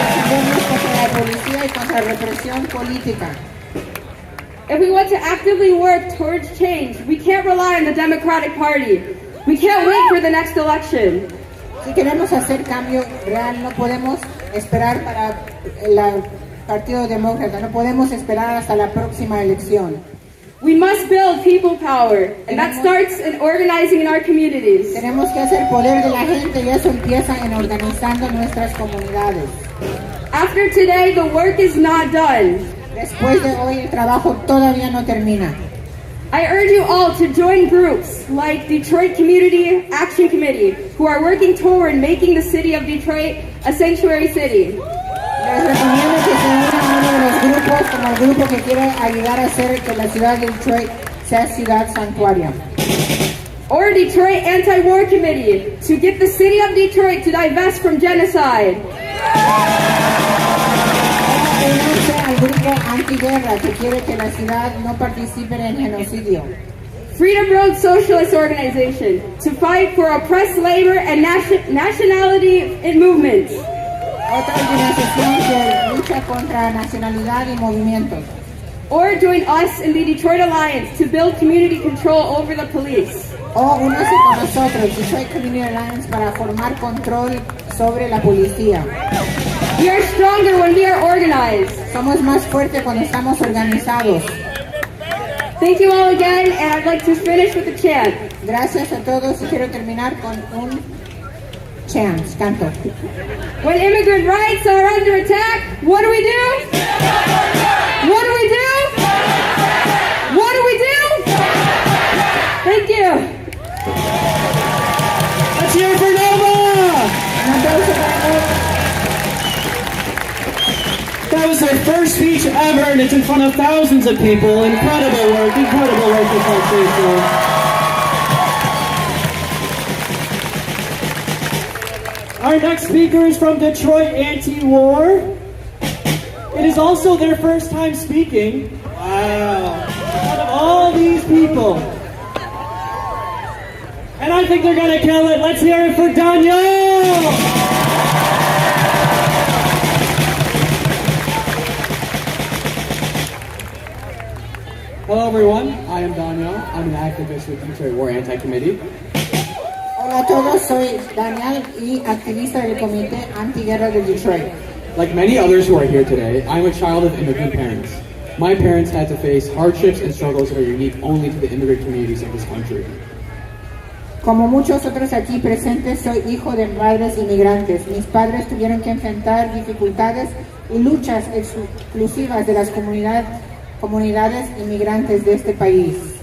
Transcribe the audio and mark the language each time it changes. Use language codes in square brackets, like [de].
[es] Defendemos contra la policía y contra la represión política. [en] If we want to actively work towards change, we can't rely on the Democratic Party. We can't wait for the next election. [es] Si queremos hacer cambio real, no podemos esperar para el Partido Demócrata, no podemos esperar hasta la próxima elección. [en] We must build people power, and that starts in organizing in our communities. [es] Tenemos que hacer poder de la gente y eso empieza en organizando nuestras comunidades. [en] After today, the work is not done. [es] Después de hoy, el trabajo todavía no termina. [en] I urge you all to join groups like Detroit Community Action Committee, who are working toward making the city of Detroit a sanctuary city. [es] Les recomiendo que se unan a uno de los grupos, como el grupo que quiere ayudar a hacer que la ciudad de Detroit sea ciudad santuario. [en] Or Detroit Anti-War Committee, to get the city of Detroit to divest from genocide. [es] Únanse al grupo antiguerra que quiere que la ciudad no participe en el genocidio. [en] Freedom Road Socialist Organization, to fight for oppressed labor and nationality in movements. [es] Otra organización que lucha contra nacionalidad y movimientos. [en] Or join us in the Detroit Alliance to build community control over the police. [es] O únase con nosotros, Detroit Community Alliance, para formar control sobre la policía. [en] We are stronger when we are organized. [es] Somos más fuertes cuando estamos organizados. [en] Thank you all again, and I'd like to finish with a chant. [es] Gracias a todos y quiero terminar con un canto. [en] When immigrant rights are under attack, what do we do? What do we do? What do we do? Thank you. Let's hear it for Nova! That was their first speech ever, and it's in front of thousands of people. Incredible work this country. Our next speaker is from Detroit Anti-War. It is also their first time speaking. Wow. Out of all these people. And I think they're going to kill it. Let's hear it for Daniel! Hello everyone, I am Daniel. I'm an activist with Detroit War Anti-Committee. [es] Hola a todos, soy Daniel y activista del Comité Antiguerra de Detroit. [en] Like many others who are here today, I'm a child of immigrant parents. My parents had to face hardships and struggles that are unique only to the immigrant communities of this country. [es] Como muchos otros aquí presentes, soy hijo de padres inmigrantes. Mis padres tuvieron que enfrentar dificultades y luchas exclusivas de las comunidades inmigrantes de este país.